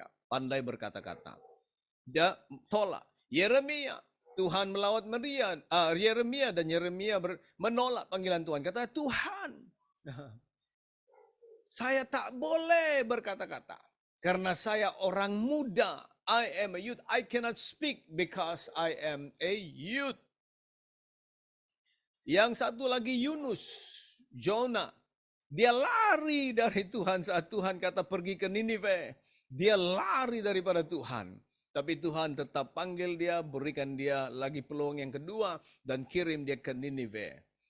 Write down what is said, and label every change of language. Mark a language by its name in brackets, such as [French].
[Malay] Pandai berkata-kata. Dia tolak. Yeremia, Tuhan melawat Yeremia, dan Yeremia menolak panggilan Tuhan. Kata, Tuhan, saya tak boleh berkata-kata. Karena saya orang muda. [English] I am a youth. I cannot speak because I am a youth. [Malay] Yang satu lagi Yunus, Jonah. Dia lari dari Tuhan saat Tuhan kata pergi ke Ninive. Dia lari daripada Tuhan. Tapi Tuhan tetap panggil dia, berikan dia lagi peluang yang kedua dan kirim dia ke Ninive.